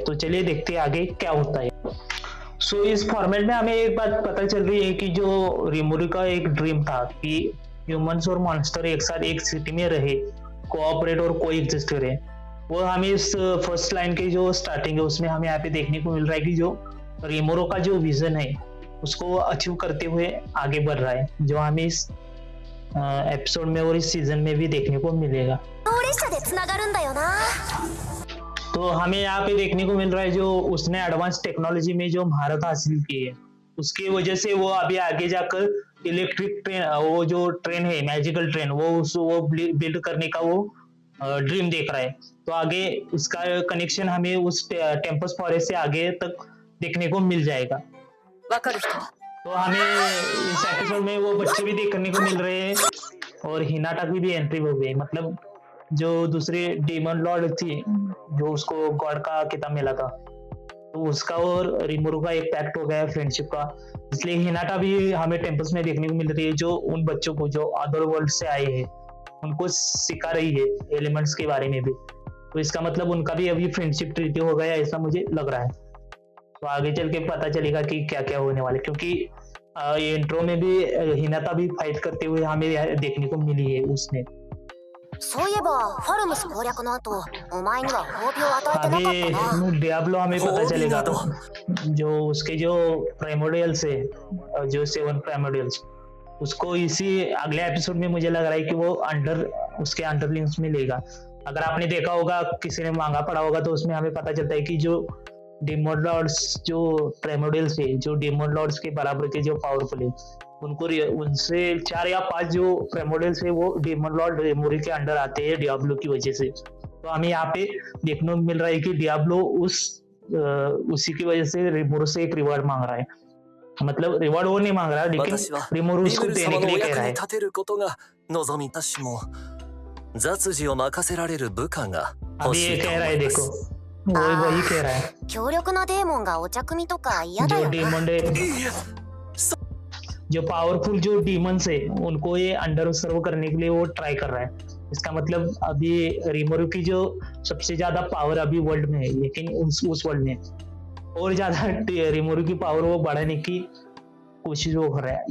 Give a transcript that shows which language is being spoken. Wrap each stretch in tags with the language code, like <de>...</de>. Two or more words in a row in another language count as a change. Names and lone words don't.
<hi>तो चलिए देखते हैं आगे क्या होता है। सो इस फॉर्मेट में हमें एक बात पता चल रही है कि जो रिमोरू का एक ड्रीम था कि ह्यूमंस और मॉन्स्टर एक साथ एक सिटी में रहे, कोऑपरेट और कोएग्जिस्ट करें, वो हमें इस</hi> <en>first line</en> <hi>के जो स्टार्टिंग है उसमें हमें यहाँ पे देखने को मिल रहा है कि जो रिमोरू का जो विजन है उसको अचीव करते हुए आगे बढ़ रहा है, जो हमें इस एपिसोड में और इस सीजन में भी देखने को मिलेगा।</hi> <ja>能列車でつながるんだよな。</ja> <hi>तो हमें यहाँ पे देखने को मिल रहा है जो उसने</hi> <en>advance technology</en> <hi>में जो महारत हासिल की है उसकी वजह से वो अभी आगे जाकर</hi> <en>electric train,</en> <hi>वो जो ट्रेन है</hi> <en>magical train,</en> <hi>वो बिल्ड करने का वो ड्रीम देख रहा है। तो आगे उसका कनेक्शन हमें उस टेम्पस फॉरेस्ट से आगे तक देखने को मिल जाएगा।</hi> <ja>わかる人。</ja> <hi>तो हमें इस एपिसोड में वो बच्चे भी देखने को मिल रहे हैं और हिनाटा की भी एंट्री हो गई। मतलब जो दूसरी</hi> <en>demon lord</en> <hi>थी जो उसको गॉड का किताब मिला था, तो उसका और रिमोरू का एक पैक्ट हो गया है फ्रेंडशिप का, इसलिए हिनाटा भी हमें टेम्पल्स में देखने को मिल रही है, जो उन बच्चों को जो</hi> <en>other world</en> <hi>से आए हैं उनको सिखा रही है एलिमेंट्स के बारे में भी। तो इसका मतलब उनका भी अभी</hi> <en>friendship treaty</en> <hi>हो गया, ऐसा मुझे लग रहा है। तो आगे चल के पता चलेगा कि क्या क्या होने वाले, क्योंकि ये इंट्रो में भी हिनाटा भी फाइट करते हुए हमें देखने को मिली है उसने।</hi> <ja>そういえばファルムス攻略の後、お前には褒美を与えてなかったな。</ja> <hi>अभी डियाब्लो हमें पता</hi> <ja>होबी</ja> <hi>चलेगा ना जो उसके जो प्राइमोडियल्स है, जो 7 प्राइमोडियल्स, उसको इसी अगले एपिसोड में मुझे लग रहा है कि वो उसके अंडरलिंग्स में लेगा। अगर आपने देखा होगा, किसी ने मांगा पढ़ा होगा, तो उसमें हमें पता चलता है कि जो</hi> <en>demon lords</en> <hi>जो प्राइमोडियल्स है, जो</hi> <en>demon lords</en> <hi>के बराबर के जो पावरफुल है, उनको उनसे 4 या 5 जो प्राइमोडियल्स है वो</hi> <en>demon lord</en> <hi>रिमोरू के अंडर आते हैं डियाब्लो की वजह से। तो हमें यहाँ पे देखने को मिल रहा है कि डियाब्लो उसी की वजह से रिमोरू से एक रिवॉर्ड मांग रहा है। मतलब रिवॉर्ड वो नहीं मांग रहा, लेकिन</hi> <ja>私は</ja> <hi>रिमोरू</hi> <ja>リ</ja> <hi>उसको</hi> <ja>ムル</ja> <hi>देने</hi> <ja>様</ja> <hi>के</hi> <ja>のお</ja> <hi>लिए कह</hi> <ja>役</ja> <hi>रहा</hi> <ja>に</ja> <hi>है।</hi> <ja>立てることが望みたしも雑事を任せられる部下が欲</ja> <hi>अभी</hi> <ja>し</ja> <hi>ये</hi> <ja>いと</ja> <hi>कह</hi> <ja>思</ja> <hi>रहा है,</hi> <ja>いま</ja> <hi>देखो</hi> <ja>す。</ja> <hi>वही कह रहा है</hi> <ja>強力なデーモンがお茶組とか嫌だ</ja> <hi>जो</hi> <ja>よな。</ja> <hi>डेमन</hi> <ja>いや</ja> <hi>जो पावरफुल जो डीमंस है उनको ये अंडर सर्व करने के लिए वो ट्राई कर रहा है। इसका मतलब अभी रिमोरू की जो सबसे ज्यादा पावर अभी वर्ल्ड में है, लेकिन उस वर्ल्ड में और ज्यादा रिमोरू की पावर वो बढ़ाने की कोशिश वो कर रहा है।</hi>